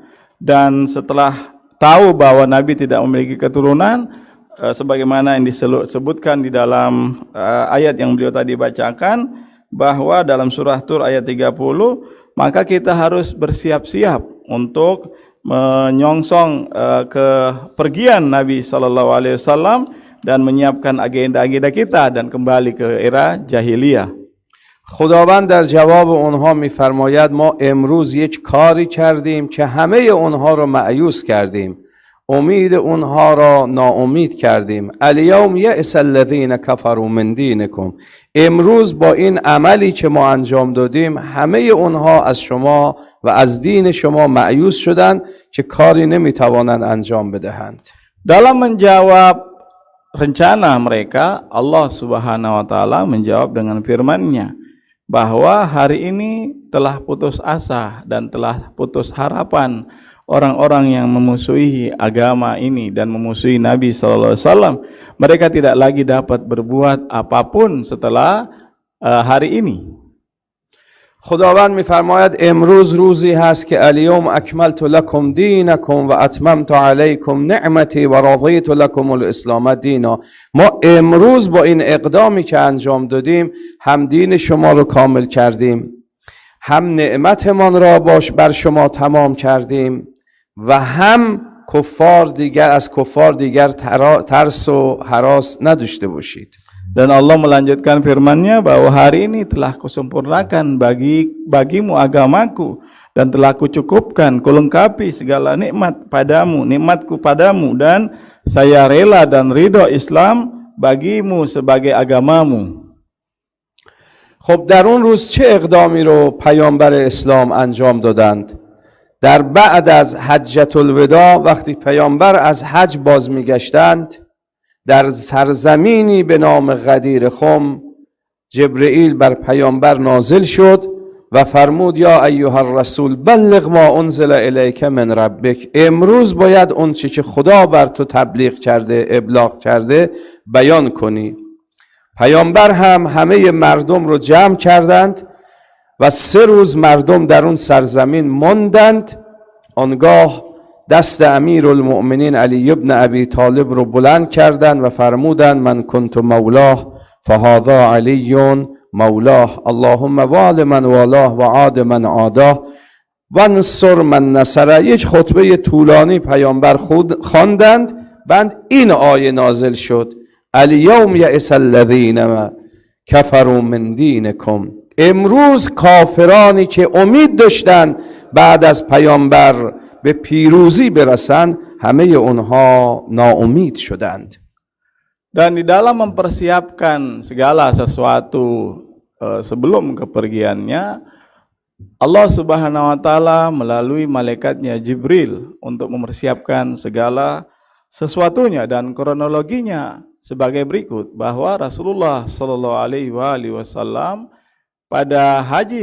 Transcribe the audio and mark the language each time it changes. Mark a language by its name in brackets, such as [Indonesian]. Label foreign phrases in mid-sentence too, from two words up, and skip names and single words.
[Indonesian] Dan setelah tahu bahwa Nabi tidak memiliki keturunan, sebagaimana yang disebutkan di dalam ayat yang beliau tadi bacakan, bahwa dalam surah Tur ayat 30, maka kita harus bersiap-siap untuk menyongsong kepergian Nabi SAW dan menyiapkan agenda-agenda kita dan kembali ke era jahiliyah. [Persian] خداوند در جواب اونها میفرماید ما امروز یک کاری کردیم که همه اونها رو مایوس کردیم، امید اونها را ناامید کردیم. [Arabic] الیوم یئس الذین کفروا من دینکم. [Persian] امروز با این عملی که ما انجام دادیم همه اونها از شما و از دین شما مایوس شدند که کاری نمیتوانند انجام بدهند. [Indonesian] Dalam menjawab rencana mereka, Allah [Arabic] سبحانه وتعالى [Indonesian] menjawab dengan firman-Nya bahwa hari ini telah putus asa dan telah putus harapan orang-orang yang memusuhi agama ini dan memusuhi Nabi SAW. Mereka tidak lagi dapat berbuat apapun setelah hari ini. [Persian] خداوند میفرماید امروز روزی هست که [Arabic] الیوم اکملت لکم دینکم و اتممت علیکم نعمتی و رضیت لکم الاسلام دینا. [Persian] ما امروز با این اقدامی که انجام دادیم هم دین شما رو کامل کردیم، هم نعمتمان را بر شما تمام کردیم و هم از کفار دیگر ترس و هراس نداشته باشید. [Indonesian] Dan Allah melanjutkan firman-Nya bahwa hari ini telah kusempurnakan bagimu agamaku dan telah kucukupkan, kulengkapi segala nikmat padamu, nikmatku padamu, dan saya rela dan ridho Islam bagimu sebagai agamamu. [Persian] خب در اون روز چه اقدامی رو پیامبر اسلام انجام دادند؟ در بعد از حجة الوداع وقتی پیامبر از حج باز میگشتند، در سرزمینی به نام غدیر خم جبرئیل بر پیامبر نازل شد و فرمود [Arabic] یا ایها الرسول بلغ ما انزل الیک من ربک. [Persian] امروز باید اون چی که خدا بر تو تبلیغ کرده، ابلاغ کرده بیان کنی. پیامبر هم همه مردم رو جمع کردند و 3 روز مردم در اون سرزمین ماندند. آنگاه دست امیرالمؤمنین علی ابن ابی طالب رو بلند کردند و فرمودند [Arabic] من کنت مولاه فهذا علی مولاه اللهم وال من والاه و عاد من عاداه و انصر من نصره. [Persian] یک خطبه طولانی پیامبر خواندند. بعد این آیه نازل شد [Arabic] الیوم یئس الذین کفروا من دینکم. [Persian] امروز کافرانی که امید داشتن بعد از پیامبر به پیروزی برسند همه اونها ناامید شدند. [Indonesian] Dan di dalam mempersiapkan segala sesuatu sebelum kepergiannya, Allah [Arabic] سبحانه وتعالى [Indonesian] melalui malaikatnya Jibril untuk mempersiapkan segala sesuatunya, dan kronologinya sebagai berikut bahwa Rasulullah [Arabic] صلى الله عليه وسلم [Indonesian] pada haji